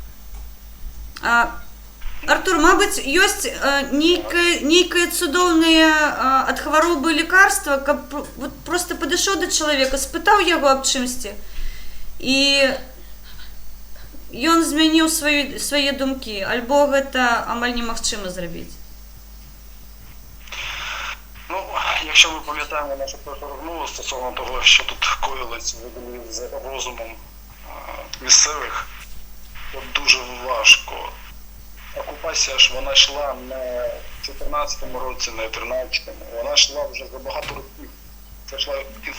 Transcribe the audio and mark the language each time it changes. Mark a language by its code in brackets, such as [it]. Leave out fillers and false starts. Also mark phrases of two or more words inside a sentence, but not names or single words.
[be] Артур, мабыць, ёсць нейкае цудоўнае ад хваробы лекарства, каб проста падышоў да чалавека, спытаў яго аб чымсьці, і ён змяніў свае думкі, альбо гэта амаль немагчыма зрабіць? [uk] Ну, якщо ми пам'ятаємо нашу першу розмову стосовно того, що тут коїлось з розумом місцевих, то дуже важко. Окупація ж вона йшла не в 14-му році, не в 13-му, вона йшла вже за багато років.